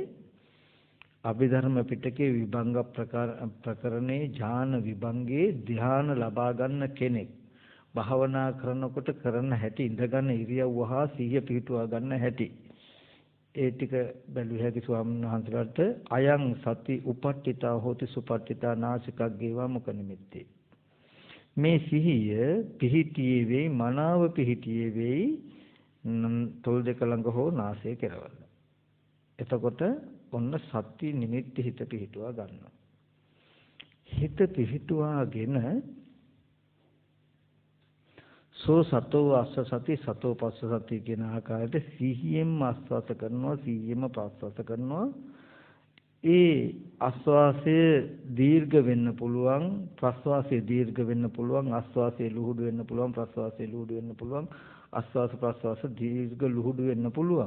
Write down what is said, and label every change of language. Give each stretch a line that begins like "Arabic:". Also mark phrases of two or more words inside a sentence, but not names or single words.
Sinhala: අභිධර්ම පිටකේ විභංග ප්‍රකරණේ ඥාන විභංගේ ධ්‍යාන ලබා ගන්න කෙනෙක් භාවනා කරනකොට කරන හැටි ඉඳගන්න ඉරියව්ව හා සිහිය පිහිටුවා ගන්න හැටි ඒ ටික බැලුව හැකි ස්වාමීන් වහන්සේලාට
Pali: අයං සති උපට්ඨිතා හෝති සුපට්ඨිතා නාසිකග්ගේවා මුඛ නිමිත්තේ
Sinhala: මේ සිහිය පිහිටියේ වෙයි මනාව පිහිටියේ වෙයි තොල් දෙක ළඟ හෝ නාසය කෙරවල. එතකොට ඔන්න සති නිමිති හිත පිහිටුවා ගන්නවා. හිත පිහිටුවාගෙන
Pali: සෝ සතෝ අස්ස සති සතෝ පස්ස සති
Sinhala: කියන ආකාරයට සිහියෙන්ම ආස්වාස කරනවා සිහියෙන්ම ප්‍රාස්වාස කරනවා. ඒ ආස්වාසය දීර්ඝ වෙන්න පුළුවන් ප්‍රාස්වාසය දීර්ඝ වෙන්න පුළුවන් ආස්වාසය ලුහුඩු වෙන්න පුළුවන් ප්‍රාස්වාසය ලුහුඩු වෙන්න පුළුවන් ආස්වාස ප්‍රාස්වාස දීර්ඝ ලුහුඩු වෙන්න පුළුවන්.